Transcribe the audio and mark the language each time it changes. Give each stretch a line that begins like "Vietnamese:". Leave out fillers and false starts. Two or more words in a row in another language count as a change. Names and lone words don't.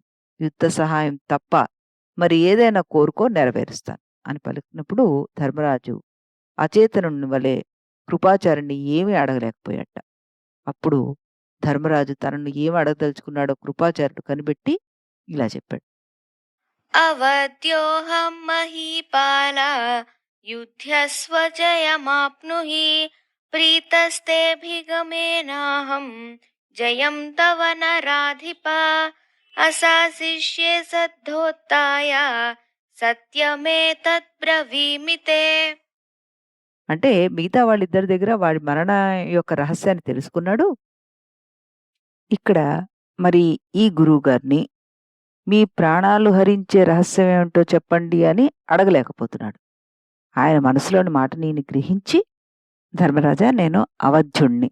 Telugu: యుద్ధ సహాయం తప్ప మరి ఏదైనా కోరుకో నెరవేరుస్తాను అని పలికినప్పుడు ధర్మరాజు అచేతనుని వలె కృపాచార్యుని ఏమీ అడగలేకపోయాట. అప్పుడు ధర్మరాజు తనను ఏమి అడగదలుచుకున్నాడో కృపాచార్యుడు కనిపెట్టి ఇలా చెప్పాడు:
Sanskrit: अवद्योऽहं महीपाला युध्यस्व जयमाप्नुहि प्रीतस्तेऽभिगमेनाहं जयं तव नराधिपा असासिष्ये सद्धोत्ताय सत्यमेतत् ब्रवीमि ते।
Telugu: అంటే మిగతా వాళ్ళిద్దరి దగ్గర వాడి మరణ యొక్క రహస్యాన్ని తెలుసుకున్నాడు. ఇక్కడ మరి ఈ గురువు గారిని మీ ప్రాణాలు హరించే రహస్యం ఏమిటో చెప్పండి అని అడగలేకపోతున్నాడు. ఆయన మనసులోని మాట నేను గ్రహించి, ధర్మరాజా, నేను అవధ్యుణ్ణి.